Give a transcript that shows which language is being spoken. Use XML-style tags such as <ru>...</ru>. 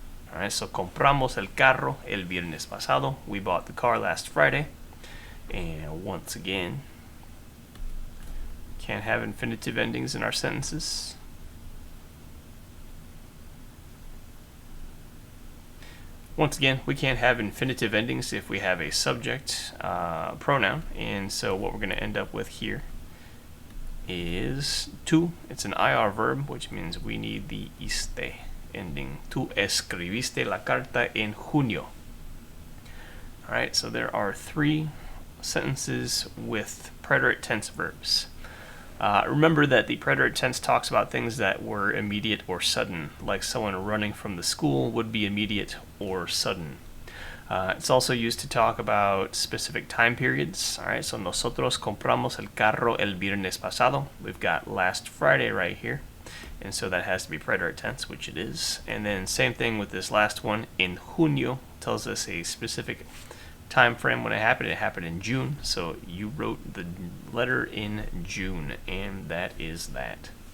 <en>Alright, so</en> <es>compramos el carro el viernes pasado.</es> <en>We bought the car last Friday. And once again, can't have infinitive endings in our sentences. Once again, we can't have infinitive endings if we have a subject pronoun. And so what we're going to end up with here is tú. It's an IR verb, which means we need the iste ending.</en> <es>Tú escribiste la carta en junio.</es> <en>Alright, so there are 3 sentences with preterite tense verbs. Remember that the preterite tense talks about things that were immediate or sudden, like someone running from the school would be immediate or sudden. It's also used to talk about specific time periods. Alright, so</en> <es>nosotros compramos el carro el viernes pasado.</es> <en>We've got last Friday right here. And so that has to be preterite tense, which it is. And then same thing with this last one.</en> <es>En junio</es> <en>tells us a specific time frame when it happened. It happened in June. So you wrote the letter in June, and that is that.</en>